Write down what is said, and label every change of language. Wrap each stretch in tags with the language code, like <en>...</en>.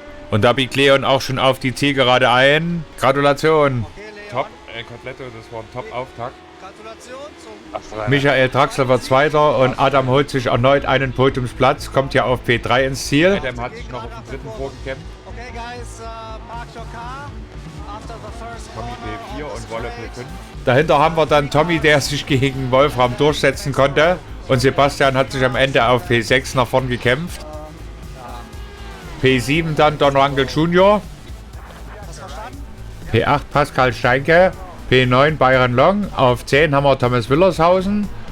<de>Und da biegt Leon auch schon auf die Zielgerade ein. Gratulation. Top, Koteletto, das war ein Top-Auftakt. Gratulation zum Michael Draxler wird Zweiter und Adam holt sich erneut einen Podiumsplatz, kommt ja auf P3 ins Ziel. Adam hat sich noch auf den dritten vorgekämpft.</de> <en>Okay, guys, park your car after the first</en> <de>Tommy P4 und Wolle P5. Dahinter haben wir dann Tommy, der sich gegen Wolfram durchsetzen konnte. Und Sebastian hat sich am Ende auf P6 nach vorn gekämpft. P7 dann Don Rangel Jr. P8 Pascal Steinke. P9 Byron Long. Auf 10 haben wir Thomas Willershausen.</de>